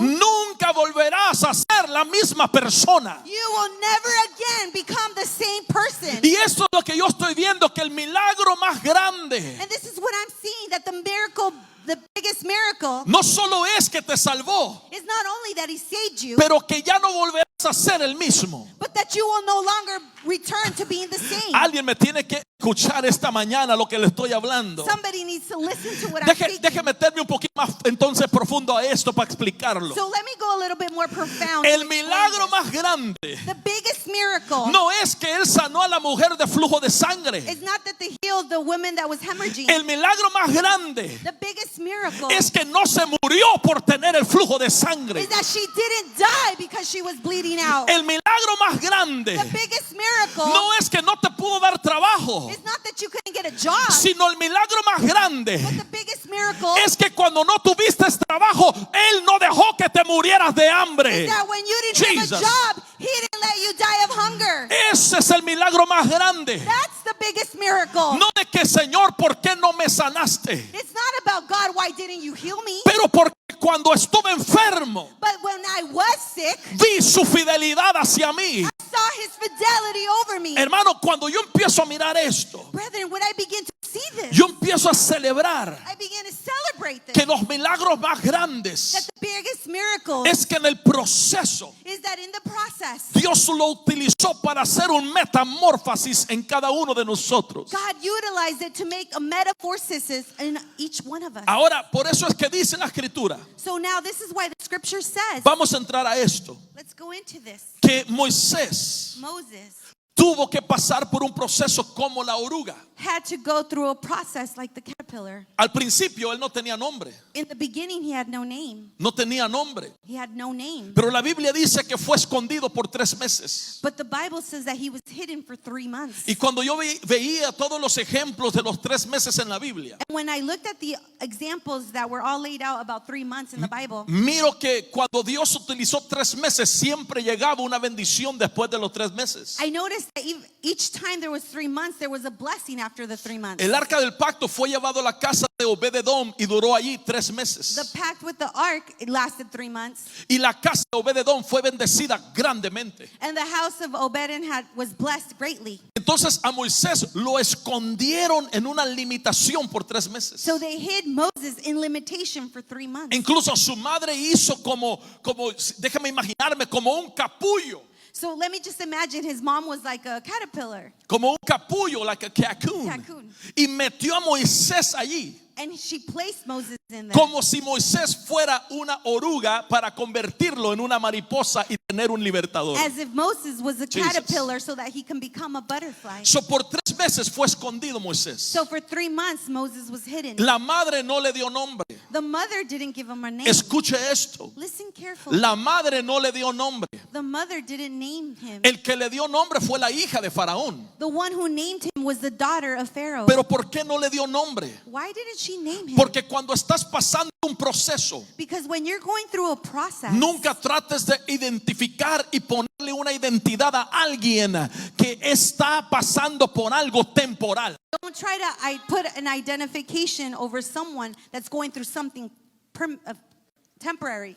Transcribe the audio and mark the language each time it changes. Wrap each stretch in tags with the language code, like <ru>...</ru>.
<es>nunca volverás a ser la misma persona.</es> <en>you will never again become the same person.</en> <es>Y eso es lo que yo estoy viendo, que el milagro más grande</es> <en>And this is what I'm seeing, that the miracle, the biggest miracle,</en> <es>no solo es que te salvó,</es> <en>is not only that He saved you,</en> <es>pero que ya no volverás a ser el mismo.</es> <en>but that you will no longer return to being the same.</en> <es>Alguien me tiene que escuchar esta mañana lo que le estoy hablando.</es> <en>Somebody needs to listen to what I'm speaking.</en> <es>Deje meterme un poquito más entonces profundo a esto para explicarlo.</es> <en>So let me go a little bit more profound.</en> <es>El</es> <en>to explain</en> <es>milagro</es> <en>this.</en> <es>más grande</es> <en>The biggest miracle</en> <es>no es que Él sanó a la mujer de flujo de sangre.</es> <en>is not that they healed the woman that was hemorrhaging.</en> <es>El milagro más grande</es> <en>The biggest miracle</en> <es>es que no se murió por tener el flujo de sangre.</es> <en>is that she didn't die because she was bleeding out.</en> <es>El milagro más grande</es> <en>The biggest miracle</en> <es>no es que no te pudo dar trabajo,</es> <en>is not that you couldn't get a job,</en> <es>sino el milagro más grande</es> <en>but the biggest miracle</en> <es>es que cuando no tuviste trabajo, Él no dejó que te murieras de</es> <en>is</en> <es>hambre.</es> <en>that when you didn't have Jesus. a job, He didn't let you die of hunger.</en> <es>Ese es el milagro más grande.</es> <en>That's the biggest miracle.</en> <es>No de que, Señor, ¿por qué no me sanaste?</es> <en>It's not about God, why didn't you heal me?</en> <es>Pero porque cuando estuve enfermo,</es> <en>But when I was sick,</en> <es>vi su fidelidad hacia mí.</es> <en>I saw His fidelity over me.</en> <es>Hermano, cuando yo empiezo a mirar esto,</es> <en>Brethren, when I begin to see this,</en> <es>yo empiezo a celebrar</es> <en>I began to celebrate this.</en> <es>que los milagros más</es> <en>That</en> <es>grandes</es> <en>the biggest miracle</en> <es>es que en el proceso</es> <en>is that in the process,</en> <es>Dios lo utilizó para hacer un metamorfosis en cada uno de nosotros.</es> <en>God utilized it to make a metamorphosis in each one of us.</en> <es>Ahora, por eso es que dice la escritura,</es> <en>So now this is why the scripture says,</en> <es>vamos a entrar a esto,</es> <en>let's go into this.</en> <es>que Moisés</es> <en>Moses</en> <es>tuvo que pasar por un proceso como la oruga.</es> <en>had to go through a process like the caterpillar.</en> <es>Al principio él no tenía nombre,</es> <en>In the beginning, he had no name.</en> <es>no tenía nombre,</es> <en>He had no name.</en> <es>pero la Biblia dice que fue escondido por 3 meses.</es> <en>But the Bible says that he was hidden for 3 months.</en> <es>Y cuando yo veía todos los ejemplos de los 3 meses en la Biblia,</es> <en>And when I looked at the examples that were all laid out about 3 months in the Bible,</en> <es>miro que cuando Dios utilizó 3 meses, siempre llegaba una bendición después de los 3 meses.</es> <en>I noticed that each time there was 3 months, there was a blessing after after the 3 months.</en> <es>El arca del pacto fue llevado a la casa de Obed-edom y duró allí 3 meses.</es> <en>The pact with the ark, it lasted 3 months.</en> <es>Y la casa de Obed-edom fue bendecida grandemente.</es> <en>And the house of Obed-edom was blessed greatly.</en> <es>Entonces a Moisés lo escondieron en una limitación por 3 meses.</es> <en>So they hid Moses in limitation for 3 months.</en> <es>Incluso su madre hizo como déjame imaginarme, como un capullo.</es> <en>So let me just imagine his mom was like a caterpillar.</en> <es>Como un capullo,</es> <en>like a cocoon. Cocoon.</en> <es>Y metió a Moisés allí.</es> <en>And she placed Moses in there.</en> <es>Como si Moisés fuera una oruga para convertirlo en una mariposa y tener un libertador.</es> <en>As if Moses was a Jesus. caterpillar so that he can become a butterfly.</en> <es>So por 3 meses fue escondido Moisés.</es> <en>So for 3 months Moses was hidden.</en> <es>La madre no le dio nombre.</es> <en>The mother didn't give him a name.</en> <es>Escuche esto.</es> <en>Listen carefully.</en> <es>La madre no le dio nombre.</es> <en>The mother didn't name him.</en> <es>El que le dio nombre fue la hija de Faraón.</es> <en>The one who named him was the daughter of Pharaoh.</en> <es>Pero ¿por qué no le dio nombre?</es> <en>Why didn't she name him?</en> <es>Porque cuando estás pasando un proceso,</es> <en>Because when you're going through a process,</en> <es>nunca trates de identificar y ponerle una identidad a alguien que está pasando por algo temporal.</es> <en>don't try to put an identification over someone that's going through something temporary.</en>